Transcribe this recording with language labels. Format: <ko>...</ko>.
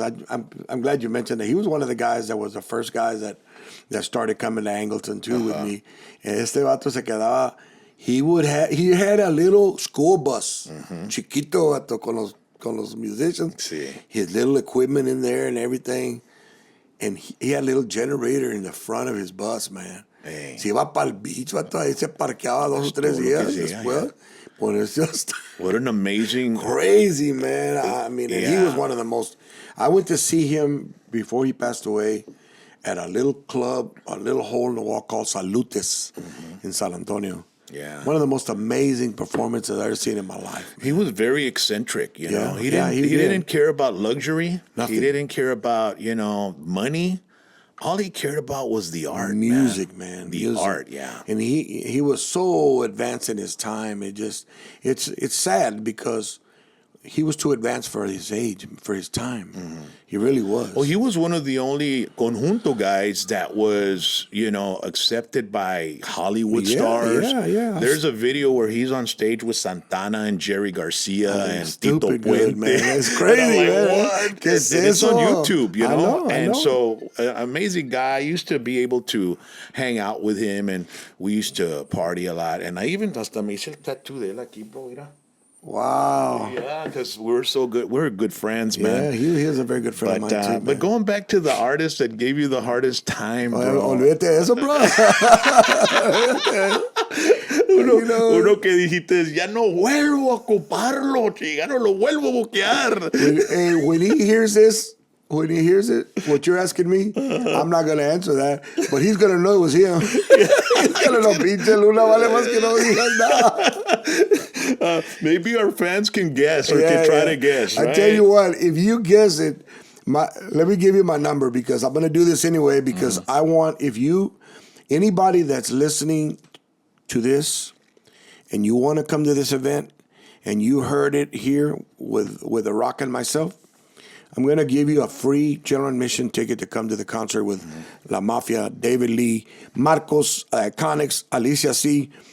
<en>I'm glad you mentioned that. He was one of the guys that was the first guys that started coming to Angleton too with me.</en> <es>And este vato se quedaba,</es> <en>he had a little school bus,</en> <es>chiquito, vato, con los musicians. Sí.</es> <en>His little equipment in there and everything. And he had a little generator in the front of his bus, man. Hey.</en> <es>Se iba para el beach, vato, ahí se parqueaba 2 o 3 días después.</es> <en>But it's just what an amazing, crazy, man. I mean, and he was one of the most. I went to see him before he passed away at a little club, a little hole in the wall called Salutes in San Antonio. Yeah. One of the most amazing performances I've ever seen in my life. He was very eccentric, you know. He Yeah, didn't he he did. didn't care about luxury. Nothing. He didn't care about, money. All he cared about was the art, Music, man. The Music. art, yeah. And he was so advanced in his time. It's sad because he was too advanced for his age, for his time. He really was. Well, he was one of the only conjunto guys that was, accepted by Hollywood stars. Yeah. There's a video where he's on stage with Santana and Jerry Garcia and Tito stupid Puente. good, man. It's crazy, And I'm like, man. what? And it's on YouTube, I know. And so, amazing guy. I used to be able to hang out with him, and we used to party a lot. And I even</en> <es>hasta me hice el tattoo de él aquí, bro. Mira.</es> <en>Wow. Yeah, because we're so good. We're good friends, man. Yeah, he is a very good friend of mine, too. But going back to the artist that gave you the hardest time, bro.</en> <es>Olvídate de eso, bro. Uno que dijiste, ya no vuelvo a ocuparlo, chica, no lo vuelvo a buquear.</es> <en>When he hears this, when he hears it, what you're asking me, I'm not going to answer that. But he's going to know it was him. He's going to know,</en> <es>pinche Luna, vale más que no digas nada.</es> <en>Maybe our fans can guess or can try to guess, right? I tell you what, if you guess it, let me give you my number because I'm going to do this anyway because I want, anybody that's listening to this and you want to come to this event and you heard it here with The Rock and myself, I'm going to give you a free general admission ticket to come to the concert with La Mafia, David Lee, Marcos, Iconics, Alicia C.</en>